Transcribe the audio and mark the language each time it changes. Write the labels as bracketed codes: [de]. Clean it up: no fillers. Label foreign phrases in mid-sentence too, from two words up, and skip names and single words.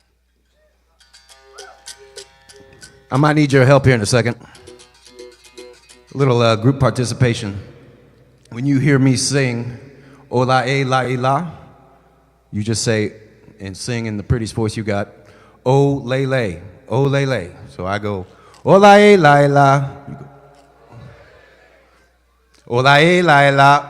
[en] I might need your help here in a second. A little group participation. When you hear me sing, Ola E La E La, you just say and sing in the prettiest voice you got, O Lele, O Lele. So I go, Ola E La E La. You go, Ola E La E La.